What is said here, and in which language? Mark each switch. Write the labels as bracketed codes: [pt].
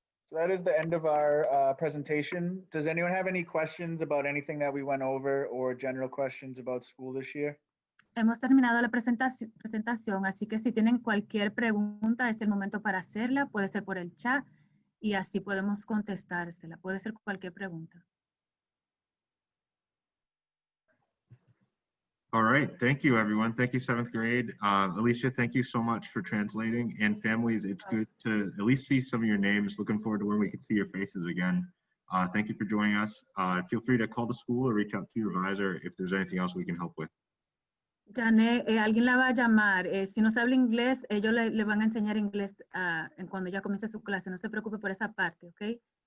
[en] So that is the end of our presentation. Does anyone have any questions about anything that we went over or general questions about school this year? [es] Hemos terminado la presentación, así que si tienen cualquier pregunta, es el momento para hacerla. Puede ser por el chat y así podemos contestársela. Puede ser cualquier pregunta. [en] All right, thank you, everyone. Thank you, 7th grade. Alicia, thank you so much for translating. And families, it's good to at least see some of your names. Looking forward to when we can see your faces again. Thank you for joining us. Feel free to call the school or reach out to your advisor if there's anything else we can help with. [es] Janet, alguien la va a llamar. Si no sabe inglés, ellos le van a enseñar inglés cuando ya comience su clase. No se preocupe por esa parte, ¿ok?